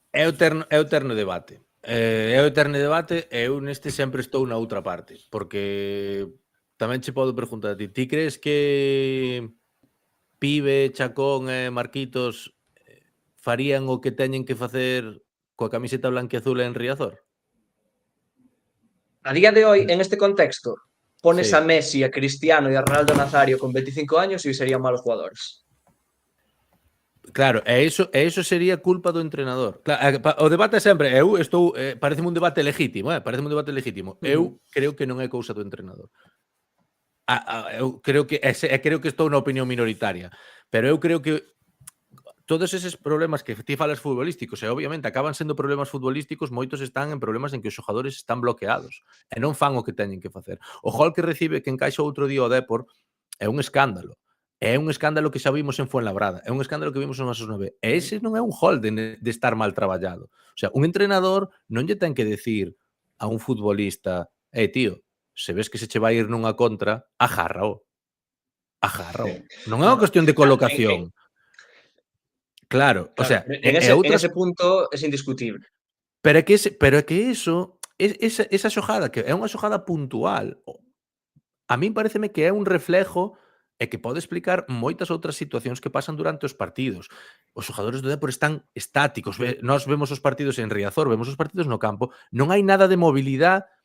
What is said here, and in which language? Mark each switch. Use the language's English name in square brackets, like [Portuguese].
[Galician] É o eterno debate. É o eterno debate e eu neste sempre estou na outra parte, porque tamén che podo preguntar a ti, ti crees que Pibe, Chacón e Marquitos farían o que teñen que facer coa camiseta blanquiazul en Riazor? [Spanish] A día de hoy, en este contexto, pones a Sí. Messi, a Cristiano y a Ronaldo Nazario con 25 años y serían malos jugadores. [Galician] Claro, e iso sería culpa do entrenador. O debate é sempre, eu estou, pareceme un debate legítimo, pareceme un debate legítimo. Eu creo que non é cousa do entrenador. Eu creo que creo que estou na opinión minoritaria, pero eu creo que todos eses problemas que ti falas futbolísticos, e obviamente acaban sendo problemas futbolísticos, moitos están en problemas en que os xogadores están bloqueados e non fan o que teñen que facer. O gol que recibe que encaixa outro día o Depor é un escándalo. É un escándalo que xa vimos en Fuenlabrada, é un escándalo que vimos en Masos 9. E ese non é un gol de estar mal traballado. O sea, un entrenador non lle ten que decir a un futbolista, tío, se ves que se che vai ir nunha contra, agárrao. Agárrao. Non é unha cuestión de colocación. Claro, o sea, [Spanish] en ese punto es indiscutible. [Galician] Pero é que eso, esa xogada, que é unha xogada puntual, a min pareceme que é un reflejo e que pode explicar moitas outras situacións que pasan durante os partidos. Os xogadores do Depor están estáticos. Nós vemos os partidos en Riazor, vemos os partidos no campo, non hai nada de mobilidade.